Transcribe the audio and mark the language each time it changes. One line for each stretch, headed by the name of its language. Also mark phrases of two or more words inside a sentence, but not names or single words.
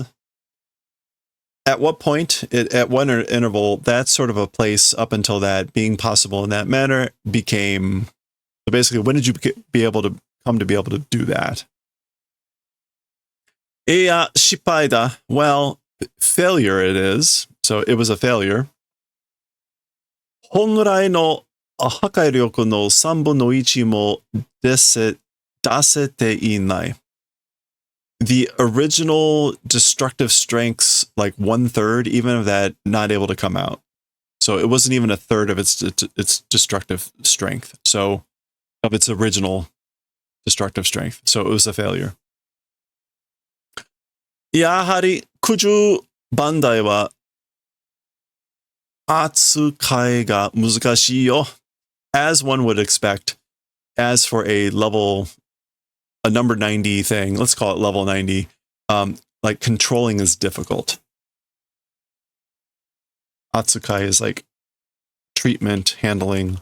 English: At what point, at one interval, that sort of a place up until that being possible in that manner became, so basically, when did you be able to come to be able to do that?
Japanese: いや、失敗だ.
English: Well, failure it is. So it was a failure.
Japanese: 本来の破壊力の3分の1も出せていない.
English: The original destructive strengths, like 1/3, even of that, not able to come out. So it wasn't even a third of its destructive strength. So of its original destructive strength. So it was a failure.
Japanese: やはり九十番台は扱いが難しいよ.
English: As one would expect, as for a number 90 thing, let's call it level 90, like controlling is difficult. Atsukai is like treatment, handling.